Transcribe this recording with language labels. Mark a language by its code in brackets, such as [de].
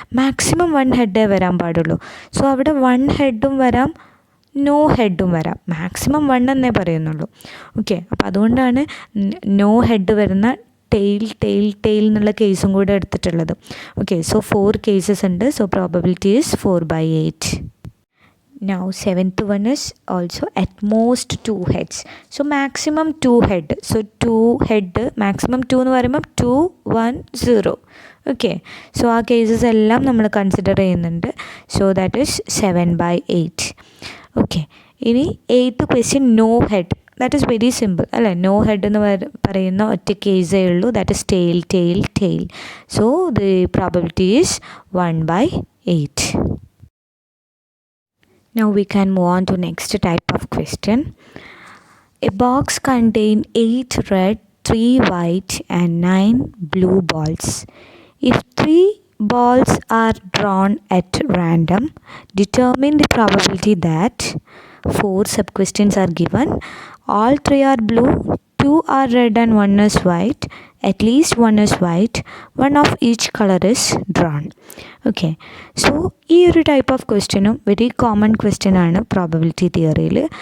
[ml] Maximum 1 ഹെഡേ വരാൻ പാടുള്ളൂ. So അവിടെ 1 ഹെഡും വരാം, നോ ഹെഡും വരാം. മാക്സിമം 1 എന്നേ പറയുന്നുള്ളൂ. ഓക്കെ. അപ്പോൾ അതുകൊണ്ടാണ് നോ ഹെഡ് വരുന്ന ടെയിൽ എന്നുള്ള കേസും കൂടെ എടുത്തിട്ടുള്ളത്. [en] Okay. So 4 cases ഉണ്ട്. So probability is 4/8. Now 7th one is also at most 2 heads. So maximum 2 head. So 2 head maximum 2 [ml] എന്ന് പറയുമ്പോൾ [en] 2 1 0. Okay. [ml] സോ ആ കേസസ് എല്ലാം നമ്മൾ കൺസിഡർ ചെയ്യുന്നുണ്ട്. [en] So that is 7/8. [ml] ഓക്കെ. ഇനി 8th question no head. [en] that is very simple [ml] അല്ലേ. No head എന്ന് പറയുന്ന ഒറ്റ കേസേ ഉള്ളൂ. [en] That is tail. So the probability is 1/8. Now we can move on to next type of question. A box contains 8 red, 3 white and 9 blue balls. If 3 balls are drawn at random, determine the probability that 4 sub-questions are given. All 3 are blue, 2 are red and 1 is white. At least 1 is white. 1 of each color is drawn. Okay. [ml] So ഈ ഒരു type of ക്വസ്റ്റ്യനും very common question ആണ് probability തിയറിയിൽ.